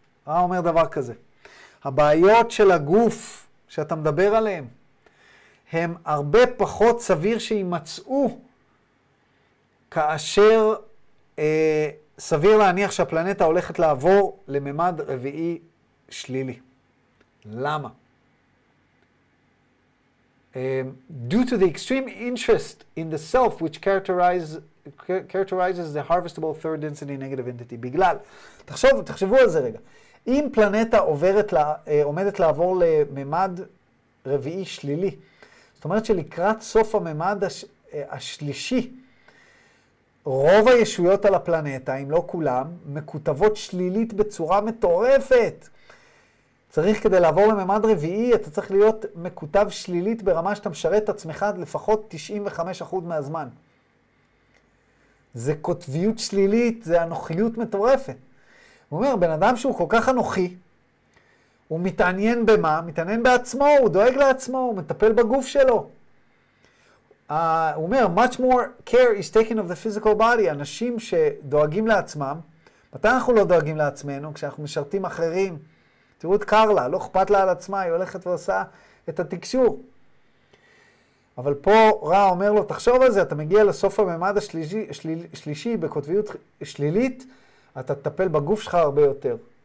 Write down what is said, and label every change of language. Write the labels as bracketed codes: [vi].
[he] הוא אומר דבר כזה, הבעיות של הגוף שאתה מדבר עליהן, הם הרבה פחות סביר שימצאו, כאשר סביר להניח שהפלנטה הולכת לעבור לממד רביעי שלילי. למה? [en] Due to the extreme interest in the self which characterizes the harvestable third density negative entity. [he] בגלל, תחשבו על זה רגע. אם פלנטה עומדת לעבור לממד רביעי שלילי, זאת אומרת שלקראת סוף הממד השלישי, רוב הישויות על הפלנטה, אם לא כולם, מקוטבות שלילית בצורה מטורפת. צריך כדי לעבור לממד רביעי, אתה צריך להיות מקוטב שלילית ברמה שאתה משרת את עצמך לפחות 95% מהזמן. זה קוטביות שלילית, זה אנוכיות מטורפת. הוא אומר, בן אדם שהוא כל כך אנוכי, הוא מתעניין במה? מתעניין בעצמו, הוא דואג לעצמו, הוא מטפל בגוף שלו. הוא אומר, [en] much more care is taken of the physical body. [he] אנשים שדואגים לעצמם, מתי אנחנו לא דואגים לעצמנו? כשאנחנו משרתים אחרים. תראו את קרלה, לא אכפת לה על עצמה, היא הולכת ועושה את התקשור. אבל פה רע אומר לו, תחשוב על זה, אתה מגיע לסוף הממד השלישי בקוטביות שלילית, אתה תטפל בגוף שלך הרבה יותר.